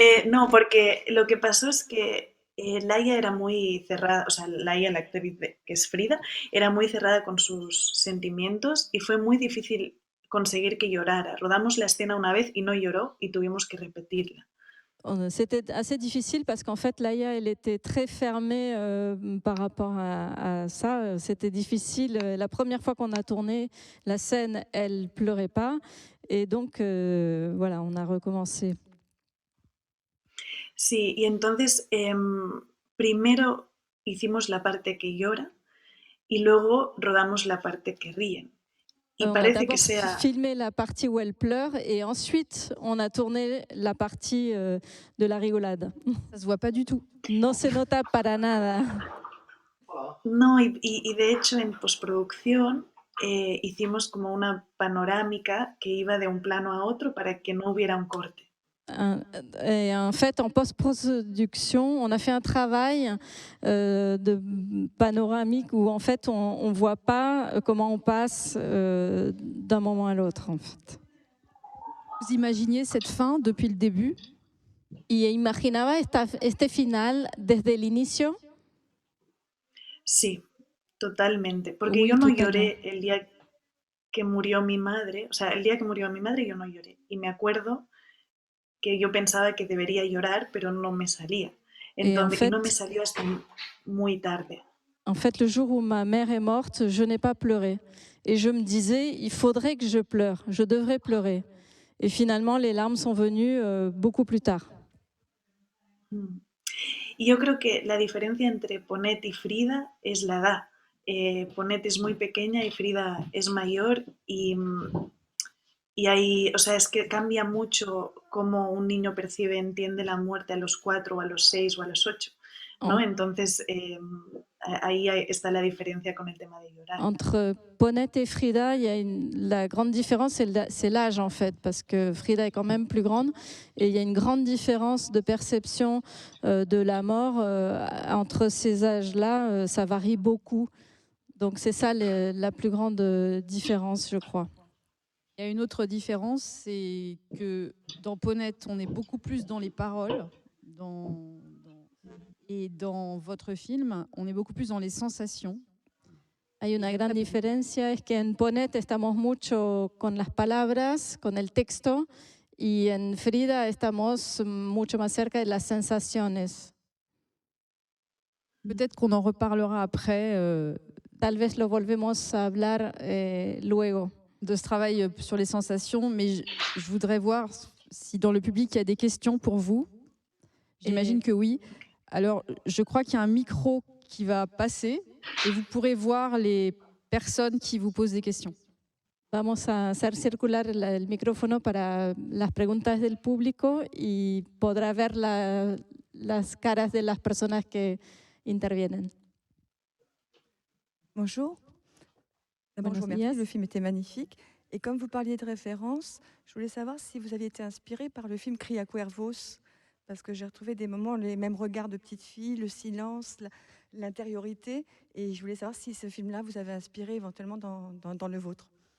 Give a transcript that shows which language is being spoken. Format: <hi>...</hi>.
<es>No, porque lo que pasó es que Laia era muy cerrada, o sea, Laia, la actriz que es Frida, era muy cerrada con sus sentimientos y fue muy difícil conseguir que llorara. Rodamos la escena una vez y no lloró y tuvimos que repetirla.</es> <fr>C'était assez difficile parce qu'en fait, Laïa, elle était très fermée par rapport à ça. C'était difficile. La première fois qu'on a tourné la scène, elle pleurait pas. Et donc, voilà, on a recommencé.</fr> <es>Sí, y entonces primero hicimos la parte que llora y luego rodamos la parte que ríen. Y</es> <fr>On a</fr> <es>parece</es> <fr>d'abord</fr> <es>que sea...</es> <fr>filmé la partie où elle pleure et ensuite on a tourné la partie de la rigolade. Ça se voit pas du tout.</fr> <es>No se nota para nada. No, y de hecho en postproducción hicimos como una panorámica que iba de un plano a otro para que no hubiera un corte.</es> <fr>Et en fait, en post-production, on a fait un travail de panoramique où en fait on ne voit pas comment on passe d'un moment à l'autre. En fait. Vous imaginiez cette fin depuis le début?</fr> <es>¿Y imaginaba este final desde el inicio? Sí, totalmente. Porque</es> <fr>Oui,</fr> <es>yo no</es> <fr>totalement.</fr> <es>lloré el día que murió mi madre. O sea, el día que murió mi madre yo no lloré. Y me acuerdo que yo pensaba que debería llorar, pero no me salía. Entonces, y no me salió hasta muy tarde.</es> <fr>En fait, le jour où ma mère est morte, je n'ai pas pleuré. Et je me disais, il faudrait que je pleure, je devrais pleurer. Et finalement, les larmes sont venues beaucoup plus tard.</fr> <es>Y yo creo que la diferencia entre Ponet y Frida es la edad. Ponet es muy pequeña y Frida es mayor y hay, o sea, es que cambia mucho cómo un niño percibe, entiende la muerte a los 4 o a los 6 o a los 8, ¿no? Entonces, ahí está la diferencia con el tema de llorar.</es> <fr>Entre Ponette et Frida, il y a la grande différence, c'est l'âge en fait, parce que Frida est quand même plus grande et il y a une grande différence de perception de la mort entre ces âges-là, ça varie beaucoup. Donc c'est ça la plus grande différence, je crois. Il y a une autre différence, c'est que dans Ponette, on est beaucoup plus dans les paroles, et dans votre film, on est beaucoup plus dans les sensations.</fr> <es>Hay una gran diferencia, es que en Ponette estamos mucho con las palabras, con el texto, y en Frida estamos mucho más cerca de las sensaciones.</es> <fr>Peut-être qu'on en reparlera après.</fr> <es>Tal vez lo volvemos a hablar luego.</es> <fr>De ce travail sur les sensations, mais je voudrais voir si dans le public il y a des questions pour vous. J'imagine que oui. Alors, je crois qu'il y a un micro qui va passer et vous pourrez voir les personnes qui vous posent des questions.</fr> <es>Vamos a hacer circular el micrófono para las preguntas del público y podrá ver las caras de las personas que intervienen.</es> <fr>Bonjour. D'abord, je vous remercie, le film était magnifique. Et comme vous parliez de référence, je voulais savoir si vous aviez été inspiré par le film Cria Cuervos, parce que j'ai retrouvé des moments, les mêmes regards de petite fille, le silence, l'intériorité. Et je voulais savoir si ce film-là vous avait inspiré éventuellement dans le vôtre.</fr>